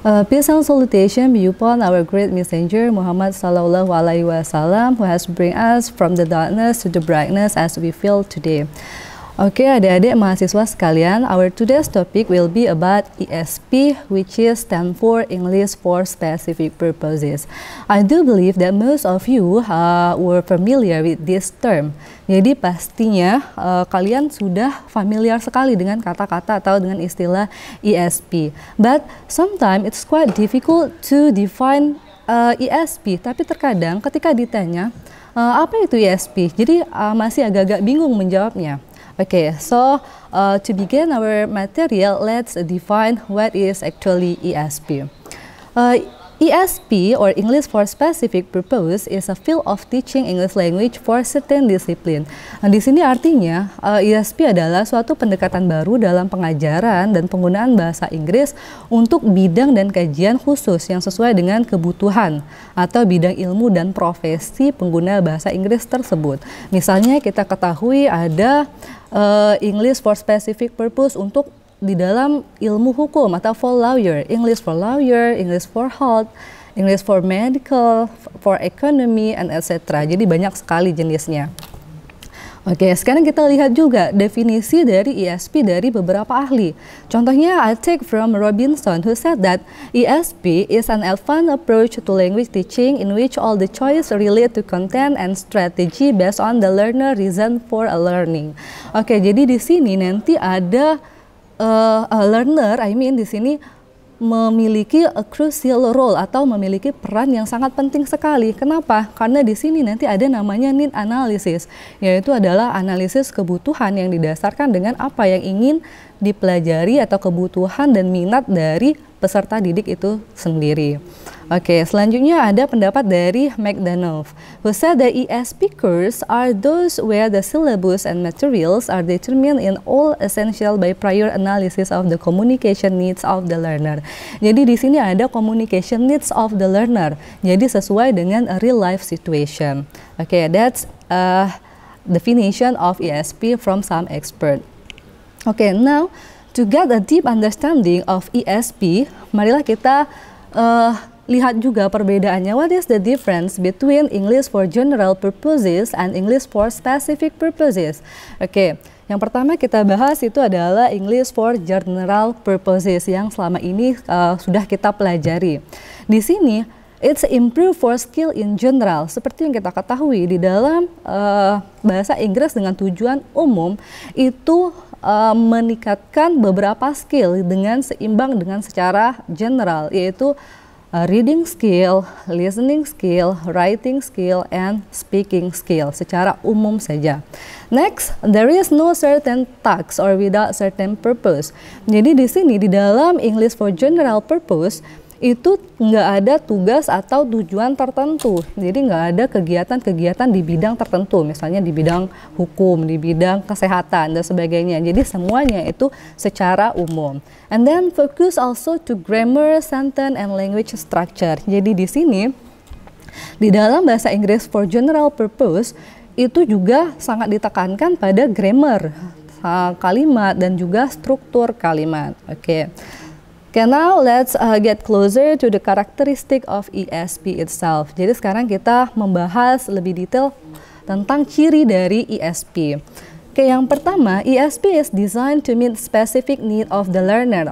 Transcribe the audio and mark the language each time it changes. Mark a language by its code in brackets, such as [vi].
[en] Peace and salutation be upon our great messenger Muhammad Sallallahu Alaihi Wasallam, who has bring us from the darkness to the brightness as we feel today. Oke, [id] adik-adik mahasiswa sekalian, [en] our today's topic will be about ESP, which is stand for English for Specific Purposes. I do believe that most of you were familiar with this term. [id] Jadi pastinya kalian sudah familiar sekali dengan kata-kata atau dengan istilah ESP. [en] But sometimes it's quite difficult to define ESP. [id] Tapi terkadang ketika ditanya apa itu ESP, jadi masih agak-agak bingung menjawabnya. [en] Okay, so to begin our material, let's define what is actually ESP. ESP, or English for Specific Purpose, is a field of teaching English language for certain discipline. [id] Nah, di sini artinya ESP adalah suatu pendekatan baru dalam pengajaran dan penggunaan bahasa Inggris untuk bidang dan kajian khusus yang sesuai dengan kebutuhan atau bidang ilmu dan profesi pengguna bahasa Inggris tersebut. Misalnya kita ketahui ada [en] English for Specific Purpose [id] untuk di dalam ilmu hukum atau [en] for lawyer, English for lawyer, English for health, English for medical, for economy, and etc. [id] Jadi banyak sekali jenisnya. Oke, sekarang kita lihat juga definisi dari ESP dari beberapa ahli. Contohnya, [en] I take from Robinson, who said that ESP is an advanced approach to language teaching in which all the choice relate to content and strategy based on the learner reason for a learning. [id] Oke, jadi di sini nanti ada learner, di sini memiliki [en] a crucial role [id] atau memiliki peran yang sangat penting sekali. Kenapa? Karena di sini nanti ada namanya need analysis, yaitu adalah analisis kebutuhan yang didasarkan dengan apa yang ingin dipelajari atau kebutuhan dan minat dari peserta didik itu sendiri. Oke, selanjutnya ada pendapat dari [en] McDonough, who said that ESP courses are those where the syllabus and materials are determined in all essential by prior analysis of the communication needs of the learner. [id] Jadi di sini ada [en] communication needs of the learner. [id] Jadi sesuai dengan [en] a real life situation. Oke, that's definition of ESP from some expert. Okay, now to get a deep understanding of ESP, [id] marilah kita lihat juga perbedaannya. [en] What is the difference between English for general purposes and English for specific purposes? [id] Oke, yang pertama kita bahas itu adalah English for general purposes yang selama ini sudah kita pelajari. Di sini, [en] it's improve for skill in general. [id] Seperti yang kita ketahui di dalam bahasa Inggris dengan tujuan umum itu meningkatkan beberapa skill dengan seimbang dengan secara general, yaitu [en] reading skill, listening skill, writing skill, and speaking skill [id] secara umum saja. [en] Next, there is no certain task or without certain purpose. [id] Jadi di sini di dalam English for general purpose itu nggak ada tugas atau tujuan tertentu. Jadi nggak ada kegiatan-kegiatan di bidang tertentu, misalnya di bidang hukum, di bidang kesehatan, dan sebagainya. Jadi semuanya itu secara umum. [en] And then focus also to grammar, sentence, and language structure. [id] Jadi di sini, di dalam bahasa Inggris for general purpose, itu juga sangat ditekankan pada grammar, kalimat, dan juga struktur kalimat. Oke. [en] Okay, now let's get closer to the characteristic of ESP itself. [id] Jadi sekarang kita membahas lebih detail tentang ciri dari ESP. [en] Oke, [id] yang pertama, [en] ESP is designed to meet specific need of the learner.